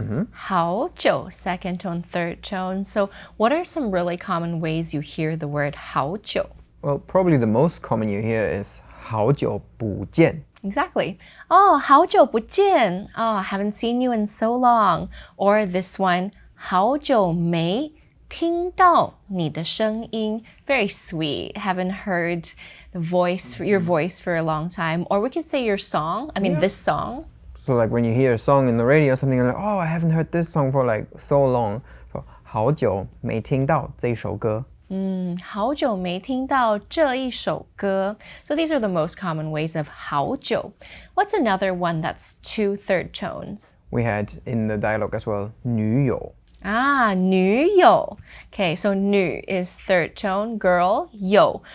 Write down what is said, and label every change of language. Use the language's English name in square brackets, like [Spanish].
[English] Hao jiu, second tone, third tone. So what are some really common ways you hear the word hao jiu? Well, probably the most common you hear is [Chinese] 好久不见. [English] Exactly. Oh, [Chinese] 好久不见. [English] Oh, I haven't seen you in so long. Or this one, [Chinese] 好久没听到你的声音. [English] Very sweet. Haven't heard your voice for a long time. Or we could say your song. This song. So like when you hear a song in the radio or something, you're like, oh, I haven't heard this song for like so long. So [Chinese] 好久没听到这首歌. 好久没听到这一首歌. [English] So these are the most common ways of 好久. What's another one that's 2 third tones? We had in the dialogue as well, 女友. [Chinese] 女友. [English] Okay, so 女 is third tone, girl, 友.